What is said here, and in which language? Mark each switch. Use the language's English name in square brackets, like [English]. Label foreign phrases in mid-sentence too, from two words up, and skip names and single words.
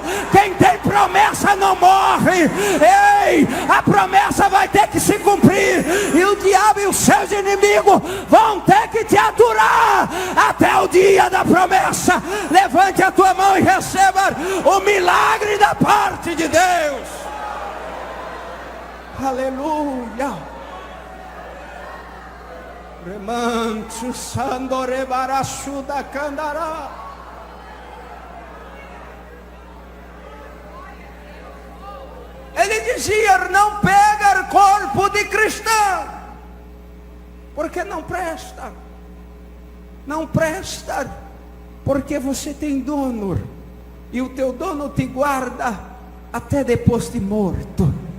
[Portuguese] Quem tem promessa não morre. Ei, a promessa vai ter que se cumprir, e o diabo e os seus inimigos vão ter que te aturar até o dia da promessa. Levante a tua mão e receba o milagre da parte de Deus. Aleluia. Remancho sandore barachuda candará. Ele dizia: não pega corpo de cristão, porque não presta. Não presta, porque você tem dono, e o teu dono te guarda até depois de morto.